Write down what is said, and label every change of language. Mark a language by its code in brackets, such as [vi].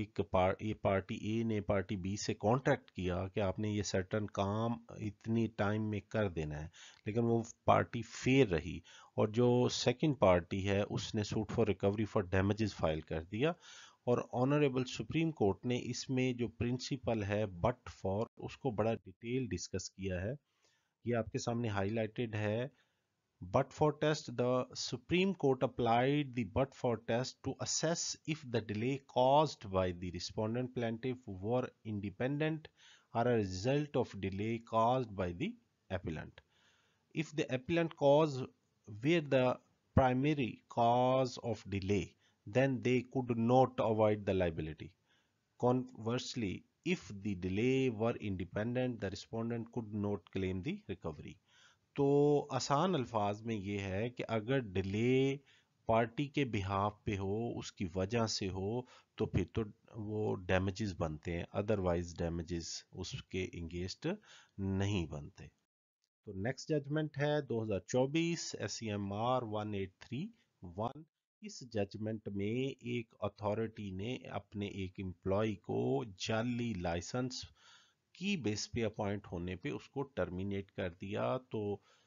[ur] Party اے نے party be سے contract کیا کہ آپ نے یہ سرٹن کام اتنی ٹائم میں کر دینا ہے، لیکن وہ پارٹی فیر رہی اور جو سیکنڈ پارٹی ہے اس نے suit for recovery for damages file کر دیا، اور آنریبل سپریم کورٹ نے اس میں جو پرنسپل ہے بٹ فار، اس کو بڑا ڈیٹیل ڈسکس کیا ہے۔ یہ آپ کے سامنے ہائی لائٹڈ ہے۔ [en] But for test, the Supreme Court applied the but for test to assess if the delay caused by the respondent plaintiff were independent or a result of delay caused by the appellant. If the appellant cause were the primary cause of delay, then they could not avoid the liability. Conversely, if the delay were independent, the respondent could not claim the recovery. [ur] تو آسان الفاظ میں یہ ہے کہ اگر delay party کے behalf پہ ہو، اس کی وجہ سے ہو، تو پھر تو وہ ڈیمیجز بنتے ہیں، ادروائز ڈیمیجز اس کے انگیسٹ نہیں بنتے۔ تو نیکسٹ ججمنٹ ہے 2024 ایس سی ایم آر 1831۔ اس ججمنٹ میں ایک اتھارٹی نے اپنے ایک امپلائی کو جعلی لائسنس کی بیس پہ اپوائنٹ ہونے پہ اس کو ٹرمینیٹ کر دیا، تو